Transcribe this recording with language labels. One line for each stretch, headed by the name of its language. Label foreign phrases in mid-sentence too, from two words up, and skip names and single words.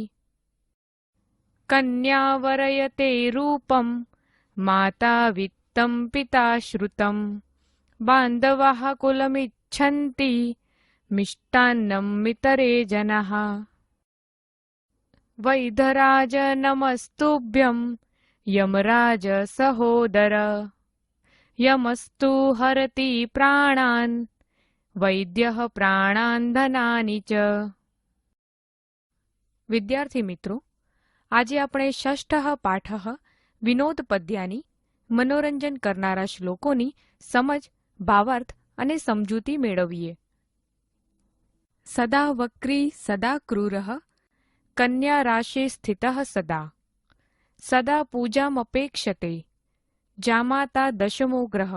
Sanskrit: कन्या वरयते रूपं माता वित्तं पिता श्रुतं बान्धवः कुलमिच्छन्ति मिष्टान्नं मितरे जनः वैधराज नमस्तुभ्यं यमराज सहोदर यमस्तु हरति प्राणान् वैद्यः प्राणान् धनानि च.
Gujarati: વિદ્યાર્થી મિત્રો, આજે આપણે
Sanskrit: ષષ્ઠः પાઠः વિનોદ પદ્યાની
Gujarati: મનોરંજન કરનારા શ્લોકોની સમજ, ભાવાર્થ અને સમજૂતી મેળવીએ.
Sanskrit: સદા વક્રી સદા ક્રૂરઃ કન્યા રાશિ સ્થિતઃ સદા સદા પૂજામપેક્ષતે જામાતા દશમો ગ્રહ.